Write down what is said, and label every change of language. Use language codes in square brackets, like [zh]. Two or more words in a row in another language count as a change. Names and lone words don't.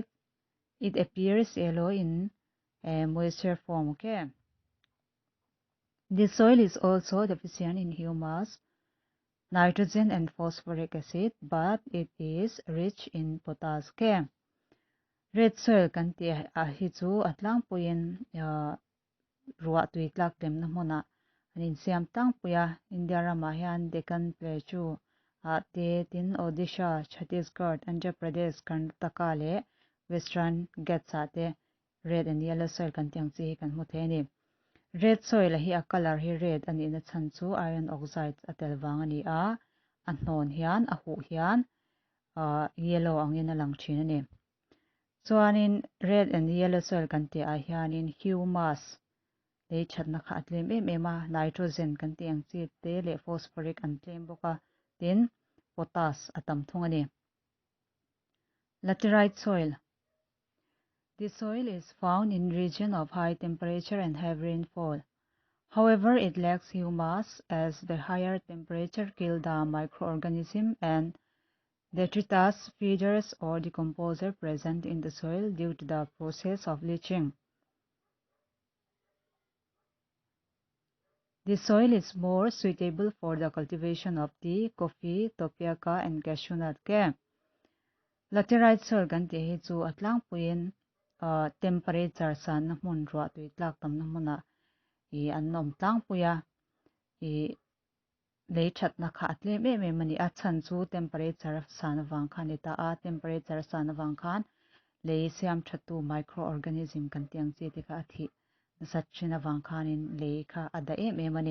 [en] It appears yellow in moisture form. Okay. This soil is also deficient in humus, nitrogen and phosphoric acid, but it is rich in potassium. Red soil [hmr] kan ti a hi chu atlang puin ruwa tui tlak tem na mona anin siam tang puya India rama hian Deccan Plateau te tin Odisha, Chhattisgarh, Andhra Pradesh, Karnataka le Western Ghats te [en] red and yellow soil [hmr] kan tiang chi kan hmu the ni. [en] Red soil [hmr] hi a color hi red ani na chan chu [en] iron oxide [hmr] atel wang ani a hnon hian a hu hian yellow angin a lang thin ani. Chuanin [en] red and yellow soil [hmr] kan ti a hianin humus le thatna kha atlem em a nitrogen kan ti ang chi te le phosphoric an tlem boka tin potash atam thung ani. [en] Laterite soil. This soil is found in region of high temperature and heavy rainfall. However, it lacks humus as the higher temperature kill the microorganism and detritus feeders or decomposer present in the soil due to the process of leaching. This soil is more suitable for the cultivation of tea, coffee, tapioca, and cashew nut. Laterite soil [hmr] kan ti hi chu atlang puin temperature san na mun ruwa tui tlak tam na muna I annom tlang puya I lei thatna kha atlem em mani a chan chu temperature san wang khan ita a temperature san wang khan lei siam thatu microorganism kan tiang chi te kha thi sachina wang khanin lei kha ada em ani.